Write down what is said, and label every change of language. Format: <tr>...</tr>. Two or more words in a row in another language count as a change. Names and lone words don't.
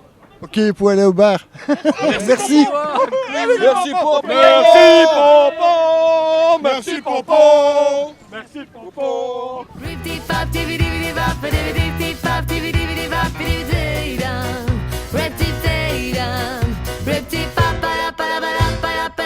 <fr>Ok, vous pouvez aller au bar. Merci. Merci Popo. Merci Popo. Merci Popo. Rip-tee-pa-pa-da-pa-da-pa-da-pa-da</fr>